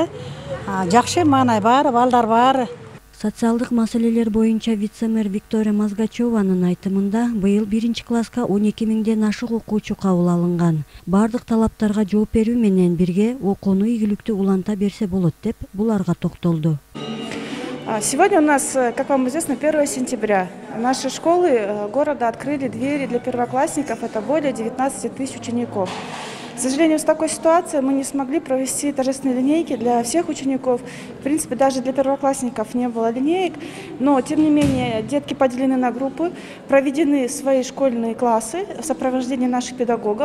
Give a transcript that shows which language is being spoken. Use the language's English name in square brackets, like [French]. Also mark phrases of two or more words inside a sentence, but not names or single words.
[Kyrgyz] Жакшы маанай баары, балдар баары. Социалдык маселелер боюнча вице-мэр Виктория Мазгачеванын айтымында быйыл 1 класска 12 миңден ашык окуучу кабыл алынган. Бардык талаптарга жооп берүү менен бирге окууну ийгиликтүү уланта берсе болот деп буларга токтолду. [Russian] Сегодня у нас, как вам известно, 1 сентября. Наши школы города открыли двери для первоклассников, это более 19 тысяч учеников. К сожалению, с такой ситуацией мы не смогли провести торжественные линейки для всех учеников. В принципе, даже для первоклассников не было линеек, но, тем не менее, детки поделены на группы, проведены свои школьные классы в сопровождении наших педагогов.